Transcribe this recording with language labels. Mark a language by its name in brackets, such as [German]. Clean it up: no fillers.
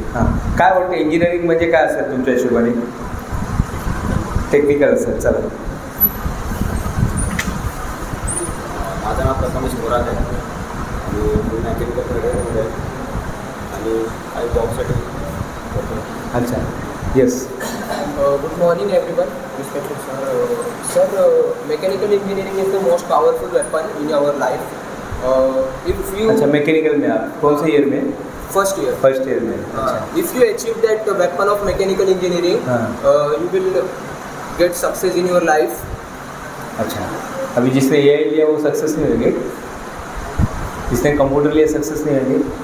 [Marathi] हां, काय वाटतं इंजिनिअरिंग म्हणजे काय असेल तुमच्या हिशोबाने? टेक्निकल असेल। चला, माझं नाव प्रथमेश मोरात आहे आणि मी मॅकेनिकल ट्रेडरमध्ये आणि काही जॉबसाठी करतो। [Hindi] अच्छा, yes. [English] Good morning everyone, respected sir. Mechanical engineering is the most powerful weapon in our life. If you [Hindi] अच्छा, मैकेनिकल में आप कौन से ईयर में? [English] first year [Hindi] में। अच्छा, [English] if you achieve that weapon of mechanical engineering, you will get success in your life. [Hindi] अच्छा, अभी जिसने AI लिया वो सक्सेस नहीं होंगे, जिसने कंप्यूटर लिया सक्सेस नहीं होंगे?